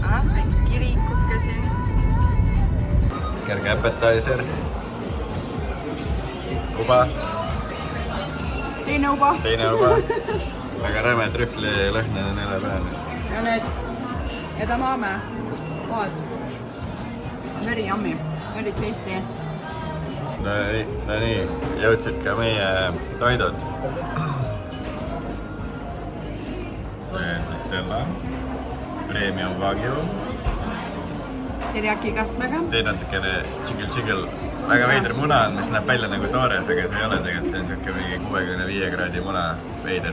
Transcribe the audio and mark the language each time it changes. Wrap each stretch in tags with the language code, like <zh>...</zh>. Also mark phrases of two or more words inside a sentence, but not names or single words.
<et>väike kirikuke siin. Kerge appetizer. Kuba. Teine uba. Teine uba. Väga räme trühvli lõhnane nele peal. Ja nüüd edamame. Vaat.</et> <en>Very yummy. Very tasty.</en> <et>No nii, jõudsid ka meie toidud. See on siis Stella. Premium Wagyu. Teriyaki kastmega. Teed natukene tšigil-tšigil. Väga veider muna on, mis näeb välja nagu toores, aga see ei ole tegelikult, see on siuke mingi 65 kraadi muna veider.</et>